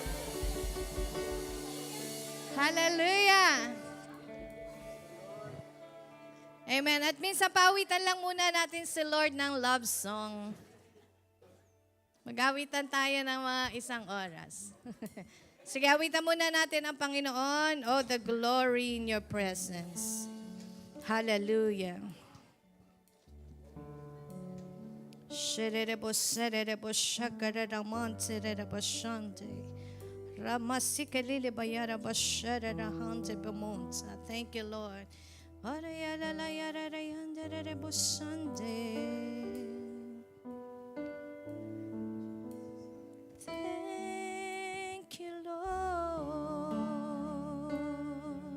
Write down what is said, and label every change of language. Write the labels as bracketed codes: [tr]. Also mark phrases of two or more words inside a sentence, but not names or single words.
[tl] Hallelujah. Amen. At minsan pawitan lang muna natin si Lord ng [en] love song. [tl] Mag-awitan tayo ng mga isang oras. Sige, awitan muna natin ang Panginoon. [en] Oh, the glory in your presence. Hallelujah. Sherebo serebo shakaraman serebo shante. Ramasikalili bayara bashara hante bemonta. Thank you, Lord. Arayala la yara yanda rebo shante. Thank you, Lord.